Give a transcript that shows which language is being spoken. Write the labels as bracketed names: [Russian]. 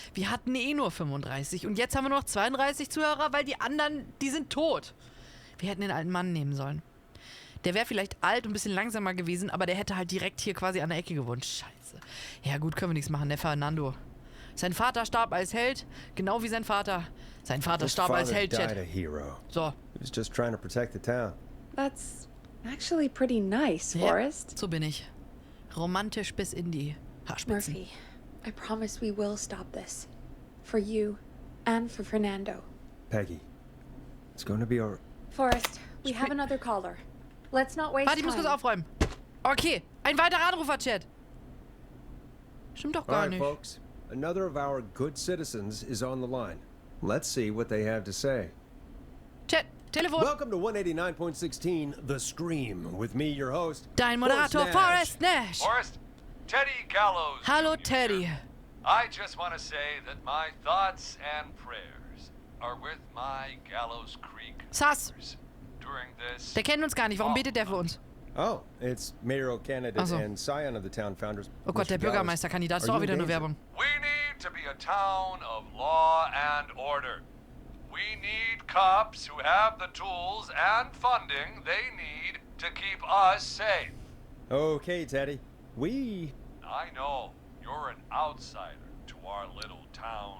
[German] Wir hatten eh nur 35 und jetzt haben wir noch 32 Zuhörer, weil die anderen, die sind tot. Wir hätten den alten Mann nehmen sollen. Der wäre vielleicht alt und ein bisschen langsamer gewesen, aber der hätte halt direkt hier quasi an der Ecke gewohnt. Scheiße. Ja gut, können wir nichts machen, der Fernando. Sein Vater starb als Held, genau wie sein Vater. Sein Vater starb als Held, Chat. So. [English] He was just trying to protect the town. That's actually pretty nice, Forrest. [German] Ja, so bin ich. Romantisch bis in die Haarspitzen. [English] Murphy, I promise we will stop this. For you and for Fernando. Peggy, it's going to be our... Forrest, we have another caller. Let's not waste [German] Warte, ich muss kurz aufräumen. Okay, ein weiterer Anrufer, Chat. Stimmt doch gar [English] All right, [German] nicht. [English] folks. Another of our good citizens is on the line. Let's see what they have to say. [German] Chat, Telefon. [English] Welcome to 189.16 The Scream with me, your host. [German] Dein Moderator Forrest Nash. [English] Forrest, Teddy Gallows. [German] Hallo, Teddy. [English] I just want to say that my thoughts and prayers are with my Gallows Creek Sass. during this. [German] Der kennt uns gar nicht. Warum betet der für uns? [English] Oh, it's mayoral candidate and scion of the town founders. [German] Oh Gott, der Bürgermeisterkandidat ist doch auch wieder nur Werbung. [English] We need to be a town of law and order. We need cops who have the tools and funding they need to keep us safe. Okay, Teddy. I know you're an outsider to our little town.